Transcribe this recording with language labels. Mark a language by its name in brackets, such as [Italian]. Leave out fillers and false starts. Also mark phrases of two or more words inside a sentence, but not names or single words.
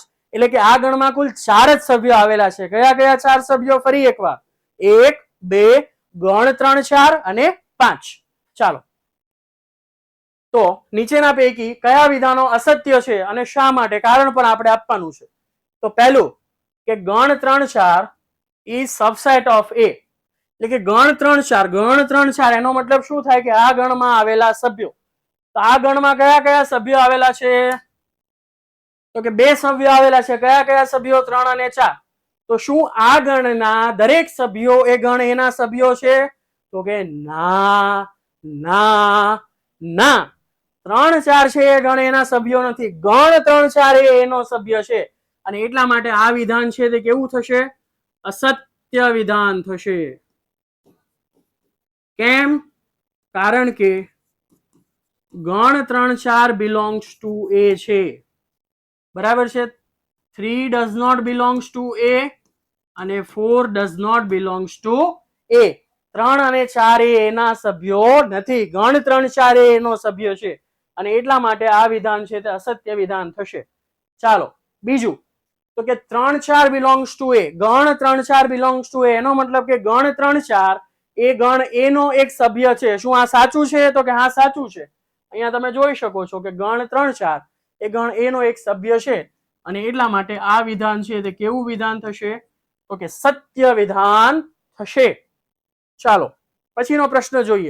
[Gujarati] એટલે કે આ ગણમાં કુલ 4 જ સભ્યો આવેલા છે. કયા કયા 4 સભ્યો? ફરી એકવાર, 1 2 ગણ 3 4 અને 5. ચાલો, તો નીચેના પૈકી કયા વિધાનો અસત્ય છે અને શા માટે? કારણ પણ આપણે આપવાનું છે. તો પહેલું કે ગણ 3 4 [English] is subset of A. [Gujarati] એટલે કે ગણ 3 4, ગણ 3 4 એનો મતલબ શું થાય કે આ ગણમાં આવેલા સભ્યો. તો આ ગણમાં કયા કયા સભ્યો આવેલા છે? તો કે 2 સભ્યો આવેલા છે. કયા કયા સભ્યો? 3 અને 4. તો શું આ ગણના દરેક સભ્યો એ ગણ એના સભ્યો છે? તો કે ના ના ના. 3 4 છે એ ગણ એના સભ્યો નથી. ગણ 3 4 એ એનો સભ્ય છે. અને એટલા માટે આ વિધાન છે તે કેવું થશે? અસત્ય વિધાન થશે. કેમ? કારણ કે ગણ 3 4 [English] belongs to A [Gujarati] છે. બરાબર છે? [English] 3 does not belongs to A અને 4 does not belongs to A. [Gujarati] 3 અને 4 એ એના સભ્યો નથી. ગણ 3 4 એ એનો સભ્ય છે અને એટલા માટે આ વિધાન છે તે અસત્ય વિધાન થશે. ચાલો બીજું, તો કે 3 4 [English] belongs to A. [Gujarati] ગણ 3 4 [English] belongs to A [Gujarati] એનો મતલબ કે ગણ 3 4 એ ગણ એનો એક સભ્ય છે. શું આ સાચું છે? તો કે હા સાચું છે. અહીંયા તમે જોઈ શકો છો કે ગણ 3 4 એ ગણ એનો એક સભ્ય છે અને એટલા માટે આ વિધાન છે તે કેવું વિધાન થશે? તો કે સત્ય વિધાન થશે. ચાલો પછીનો પ્રશ્ન જોઈએ.